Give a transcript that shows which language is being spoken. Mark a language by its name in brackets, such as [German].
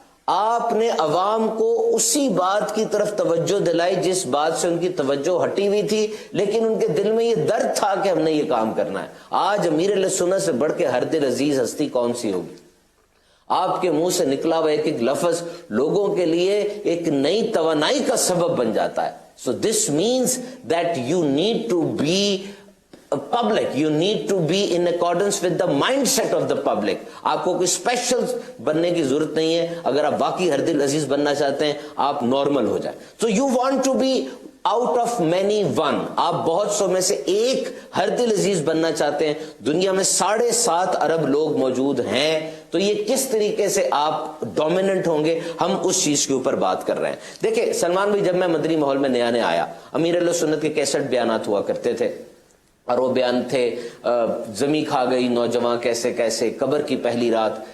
[Urdu] آپ نے عوام کو اسی بات کی طرف توجہ دلائی جس بات سے ان کی توجہ ہٹی ہوئی تھی, لیکن ان کے دل میں یہ درد تھا کہ ہم نے یہ کام کرنا ہے. آج امیر اہل سنت سے بڑھ کے ہر دل عزیز ہستی کون سی ہوگی؟ آپ کے منہ سے نکلا ہوا ایک ایک لفظ لوگوں کے لیے ایک نئی توانائی کا سبب بن جاتا ہے. [English] So this means that you need to be public, you need to be in accordance with the mindset of the public. [Urdu] آپ کو کوئی اسپیشل بننے کی ضرورت نہیں ہے. اگر آپ واقعی ہر دل عزیز بننا چاہتے ہیں, آپ نارمل ہو جائیں. [English] So you want to be out of many one. [Urdu] آپ بہت سو میں سے ایک ہر دل عزیز بننا چاہتے ہیں. دنیا میں 7.5 ارب لوگ موجود ہیں, تو یہ کس طریقے سے آپ ڈومیننٹ ہوں گے, ہم اس چیز کے اوپر بات کر رہے ہیں. دیکھیں سلمان بھائی, جب میں مدنی ماحول میں نیا آیا, امیر اہل سنت کے 61 بیانات ہوا کرتے تھے, اور وہ بیان تھے زمیں کھا گئی نوجوان کیسے کیسے, قبر کی پہلی رات.